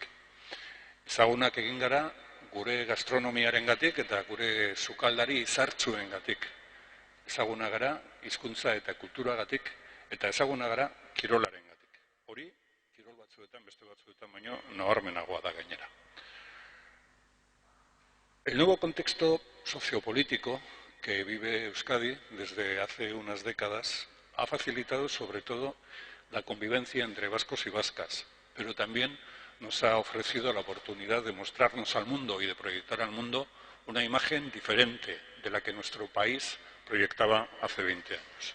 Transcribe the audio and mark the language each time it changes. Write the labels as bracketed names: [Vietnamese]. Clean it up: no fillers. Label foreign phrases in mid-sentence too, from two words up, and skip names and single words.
[Basque] Ezagunak egin gara gure gastronomiarengatik eta gure sukaldari izartzuengatik. Ezaguna gara hizkuntza eta kulturagatik eta ezaguna gara kirolarengatik. Hori, kirol batzuetan, beste batzuetan baino nabarmenagoa da gainera. [Spanish] El nuevo contexto sociopolítico que vive Euskadi desde hace unas décadas ha facilitado sobre todo la convivencia entre vascos y vascas, pero también nos ha ofrecido la oportunidad de mostrarnos al mundo y de proyectar al mundo una imagen diferente de la que nuestro país proyectaba hace 20 años.